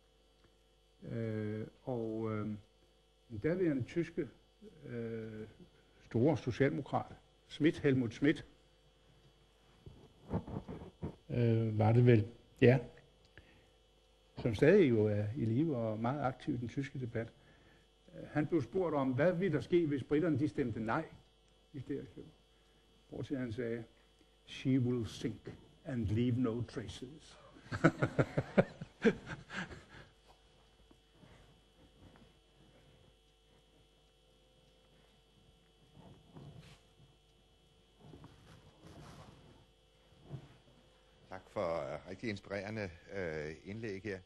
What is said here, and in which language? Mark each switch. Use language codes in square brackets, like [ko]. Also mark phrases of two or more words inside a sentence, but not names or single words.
[da] Den daværende tyske store socialdemokrat, Helmut Schmidt, var det vel, ja, som stadig jo er i live og meget aktiv i den tyske debat. Han blev spurgt om, hvad ville der ske, hvis britterne de stemte nej i stedet. Hvortil han sagde, [en] she will sink and leave no traces. [da] Tak for rigtig inspirerende indlæg her.